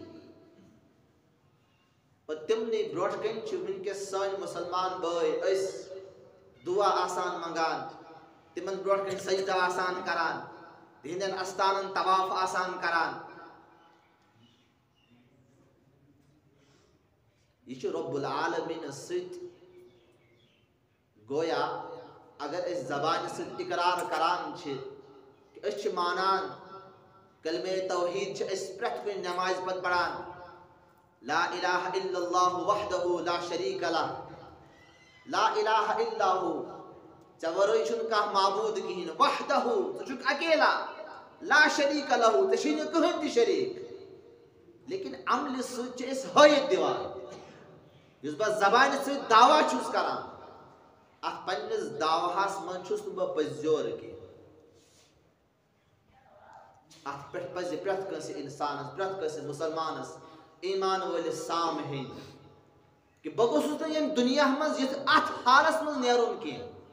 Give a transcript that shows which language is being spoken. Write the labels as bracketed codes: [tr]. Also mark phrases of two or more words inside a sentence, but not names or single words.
[ks] اور تِمنٕے برٛونٛٹھ کنہِ چھِ وٕنکیٚس سٲنۍ مُسلمان بٲے أسۍ دُعا آسان منٛگان تِمن برٛونٛٹھ کنہِ سجدٕ آسان کران تِہنٛدٮ۪ن استانن طواف آسان کران یہ چھُ رب العالمیٖنس سۭتۍ گویا اگر أسۍ زبانہِ سۭتۍ اقرار کران چھِ کہ أسۍ چھِ مانان کلمہ توحیٖد چھِ أسۍ پرٛٮ۪تھ کُنہِ نٮ۪مازِ پتہٕ پران [ar] لا الہ الا اللہ وحدہ لا شریک لہ لا الہ الا ہو [ks] ژےٚ ورٲے چھُنہٕ کانٛہہ معبوٗد کِہیٖنۍ وحدہ ژٕ چھُکھ اکیلا [ar] لا شریک لہ [ks] ژےٚ چھُے نہٕ کٕہٕنۍ تہِ شریٖک لیکن عملہِ سۭتۍ چھِ أسۍ ہٲیِتھ دِوان یُس بہٕ زبانہِ سۭتۍ دعوا چھُس کران اتھ پننِس دعواہس منٛز چھُس نہٕ بہٕ پٔزیور کینٛہہ اتھ پٮ۪ٹھ پزِ پرٛٮ۪تھ کٲنٛسہِ انسانس پرٛٮ۪تھ کٲنٛسہِ مُسلمانس ایمان وٲلِس سام ہیٚنۍ کہ بہٕ گوٚژھُس نہٕ ییٚمہِ دُنیا منٛز یِتھ اتھ حالس منٛز نیرُن کینٛہہ